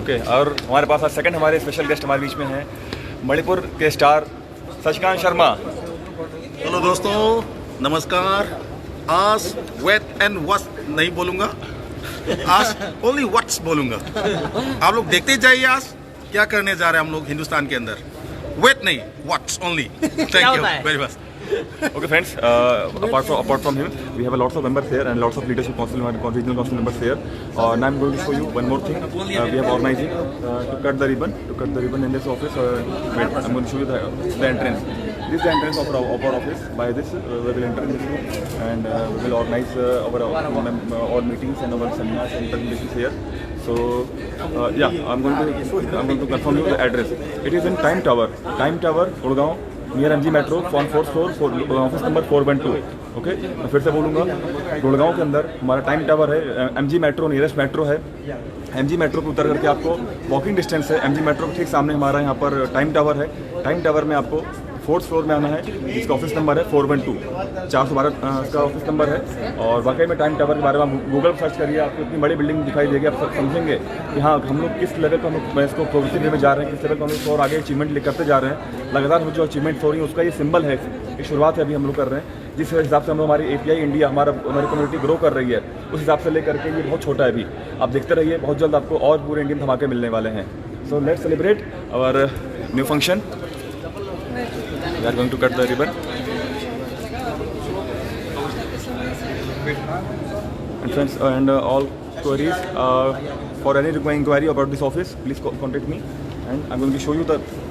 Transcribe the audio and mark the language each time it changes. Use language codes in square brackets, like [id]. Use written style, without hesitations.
[hi] Okay, और हमारे पास आज सेकंड हमारे स्पेशल गेस्ट हमारे बीच में हैं, मणिपुर के स्टार शशिकांत शर्मा। हेलो दोस्तों, नमस्कार। आज वेट एंड वॉच नहीं बोलूँगा, आज ओनली व्हाट्स बोलूँगा। आप लोग देखते जाइए आज क्या करने जा रहे हैं हम लोग हिंदुस्तान के अंदर। वेट नहीं, what's only. [en] Thank you very much. Okay friends, apart from him, we have a lots of members here and lots of leadership council and regional council members here. And I'm going to show you one more thing. We have organizing to cut the ribbon in this office. Wait, I'm going to show you the entrance. This is the entrance of our office. By this, we will enter in this room and we will organize our meetings and our seminars and presentations here. So yeah, I'm going to confirm you the address. It is in Time Tower, Gurgaon, near MG metro, on 4th floor, office number 412। [hi] Okay, मैं फिर से बोलूँगा, गुड़गांव के अंदर हमारा time tower है, MG metro nearest metro है। MG metro पे उतर करके आपको वॉकिंग डिस्टेंस है। MG मेट्रो के ठीक सामने हमारा यहाँ पर टाइम टावर है। टाइम टावर में आपको 4th फ्लोर में आना है, जिसका ऑफिस नंबर है 412, 412 का ऑफिस नंबर है। और वाकई में टाइम टावर के बारे में आप गूगल पर सर्च करिए, आपको इतनी बड़ी बिल्डिंग दिखाई देगी, आप सब समझेंगे कि हाँ हम लोग किस लेवल पर हम इसको प्रोग्रेसिव वे में जा रहे हैं, किस लेवल पर हम लोग और आगे अचीवमेंट करते जा रहे हैं। लगातार जो अचीवमेंट्स हो रही है उसका ये सिंबल है, ये शुरुआत है अभी हम लोग कर रहे हैं। जिस हिसाब से हम लोग हमारी API इंडिया हमारी कम्युनिटी ग्रो कर रही है, उस हिसाब से लेकर के ये बहुत छोटा है अभी। आप देखते रहिए, बहुत जल्द आपको और पूरे इंडियन धमाके मिलने वाले हैं। [en] So let's celebrate our new function. We are going to cut the ribbon. And friends, and all queries, for any inquiry about this office, please contact me. And I'm going to show you the.